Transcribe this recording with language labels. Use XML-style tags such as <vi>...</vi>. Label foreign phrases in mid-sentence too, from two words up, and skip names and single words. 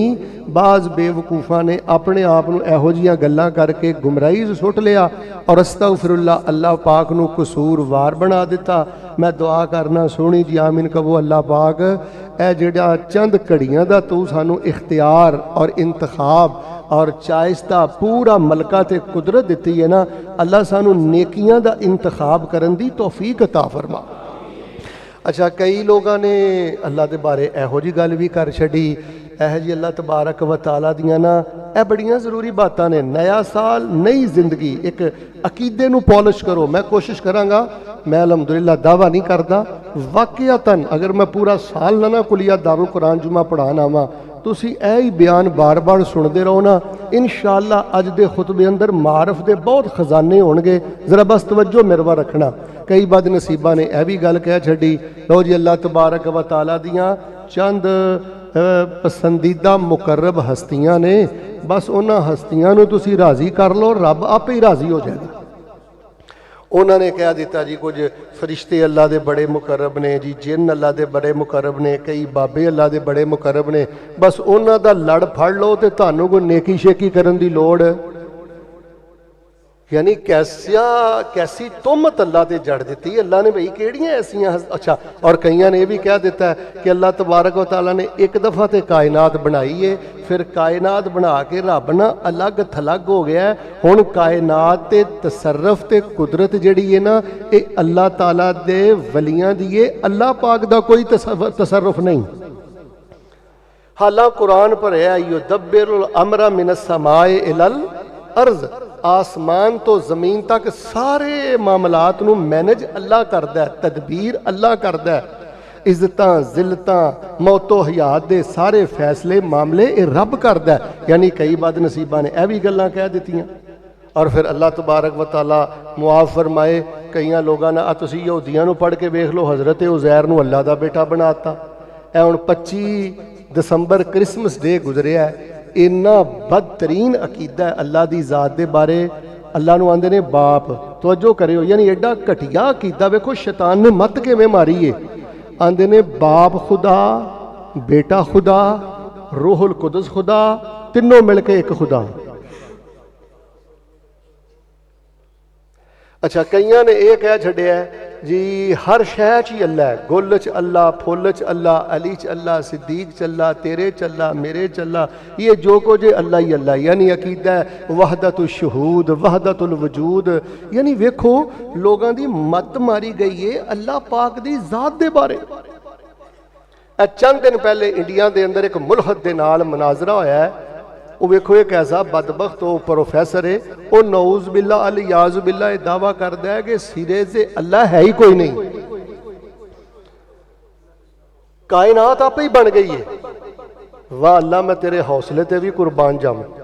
<pa>باز بیوقوفاں نے اپنے آپ نوں ایہو جہیاں گلاں کر کے گمراہی سٹ لیا اور استغفراللہ اللہ پاک نوں قصوروار بنا دتا. میں دعا کرنا سوہنی جی آمین کہو، اللہ پاک اے جہڑا چند گھڑیاں دا تو سانوں اختیار اور انتخاب اور چوائس کا پورا ملکہ تے قدرت دی ہے نا، اللہ سانوں نیکیاں دا انتخاب کرن دی توفیق عطا فرما.</pa> <ur>اچھا، کئی لوگوں نے اللہ کے بارے</ur> <pa>ایہو جی گل بھی کر چھڈی، یہ جی اللہ تبارک و تعالیٰ دیاں نا یہ بڑیاں ضروری باتاں نے. نیا سال، نئی زندگی، ایک عقیدے نوں پالش کرو. میں کوشش کراں گا، میں الحمدللہ دعویٰ نہیں کرتا، واقعتاً اگر میں پورا سال نہ کلیہ دارالقرآن جمعہ پڑھان آواں، تسی اے ہی بیان بار بار سنتے رہو نا، ان شاءاللہ اج دے خطبے اندر معرفت کے بہت خزانے ہون گے. ذرا بس توجہ میرے وا رکھنا۔ کئی بدنصیباں نے یہ بھی گل کہہ چھڈی، لو جی اللہ تبارک و تعالیٰ دیاں چند پسندیدہ مقرب ہستیاں نے، بس انہاں ہستیاں نوں تسی راضی کر لو، رب آپے ہی راضی ہو جائے گا. انہوں نے کہہ دتا جی کچھ فرشتے اللہ کے بڑے مقرب نے جی، جن اللہ کے بڑے مقرب نے، کئی بابے اللہ کے بڑے مقرب نے، بس انہاں کا لڑ پھڑ لو تو تھانوں کوئی نیکی شیکی کرن دی لوڑ. یعنی کیسی تہمت اللہ تے جڑ دی اللہ نے، بھائی کیڑیاں ایسیاں. اچھا، اور کئیاں نے یہ بھی کہہ دتا ہے کہ اللہ تبارک و تعالیٰ نے ایک دفعہ تو کائنات بنائی ہے، پھر کائنات بنا کے رب نا الگ تھلگ ہو گیا ہے. ہن کائنات تے تصرف تے قدرت جہڑی ہے نا، یہ اللہ تعالیٰ دے ولیاں دی ہے، اللہ پاک دا کوئی تصرف نہیں. حالاں قرآن بھریا</pa> <ar>يدبر الأمر من السماء إلى الأرض,</ar> <pa>آسمان تو زمین تک سارے معاملات نوں مینیج اللہ کردا ہے، تدبیر اللہ کردا ہے. عزتاں ذلتاں موت و حیات دے سارے فیصلے معاملے یہ رب کردا ہے. یعنی کئی بدنصیباں نے یہ بھی گلاں کہہ دتیاں۔ اور پھر اللہ تبارک و تعالیٰ معاف فرمائے، کئی لوگوں نے تسیں یہودیاں نوں پڑھ کے ویکھ لو، حضرت عزیر نوں اللہ دا بیٹا بناتا. اے ہن 25 دسمبر کرسمس ڈے گزریا ہے، اینا بدترین عقیدہ ہے اللہ کی ذات کے بارے. اللہ نوں آندے نے باپ، توجہ کریو، یعنی ایڈا گھٹیا عقیدہ. ویکھو شیطان نے مت کویں ماری ہے. آندے نے باپ خدا, بیٹا خدا، روح القدس خدا، تینوں مل کے ایک خدا. اچھا، کئیاں نے یہ کہہ چھڈیا جی ہر شے چ ہی اللہ ہے، گل چ اللہ، پھول چ اللہ، علی چ اللہ، صدیق چ اللہ، تیرے چ اللہ، میرے چ اللہ، یہ جو کچھ ہے اللہ ہی اللہ، یعنی عقیدہ ہے وحدت الشہود، وحدت الوجود۔ یعنی ویکھو لوگاں دی مت ماری گئی ہے اللہ پاک دی ذات دے بارے۔ چند دن پہلے انڈیا دے اندر ایک ملحد دے نال مناظرہ ہویا ہے، وہ ویکھو</pa> <ur>ایک ایسا بدبخت وہ پروفیسر ہے، وہ نعوذ باللہ الیاذ باللہ دعویٰ کرتا ہے کہ سرے سے اللہ ہے ہی کوئی نہیں، کائنات آپ ہی بن گئی ہے۔</ur> <pa>واہ اللہ میں تیرے حوصلے تے بھی قربان جاواں۔</pa>